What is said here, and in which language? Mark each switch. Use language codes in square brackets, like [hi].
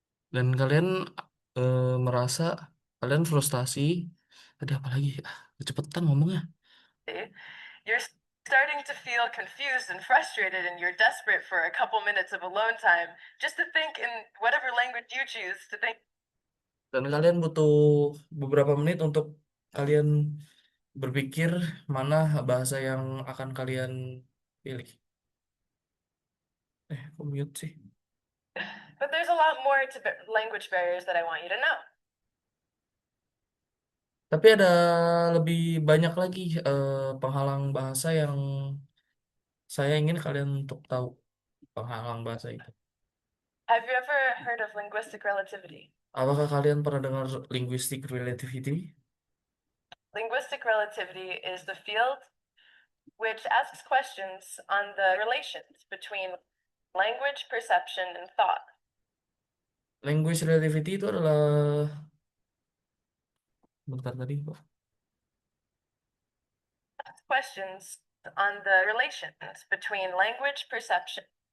[id] Dan kalian merasa kalian frustasi. Tadi apa lagi? Ah, kecepatan ngomongnya. [en] You're Starting to feel confused and frustrated, and you're desperate for a couple minutes of alone time just to think in whatever language you choose to think. [id] Dan kalian butuh beberapa menit untuk kalian berpikir mana bahasa yang akan kalian pilih. Kok mute sih? [en] But there's a lot more to language barriers that I want you to know. [id] Tapi ada lebih banyak lagi penghalang bahasa yang saya ingin kalian untuk tahu penghalang bahasa itu. [en] Have you ever heard of linguistic relativity? [id] Apakah kalian pernah dengar linguistic relativity? [en] Linguistic relativity is the field which asks questions on the relations between language, perception, and thought. [id] Language relativity itu adalah bentar tadi kok. [en] Questions on the relations between language, perception.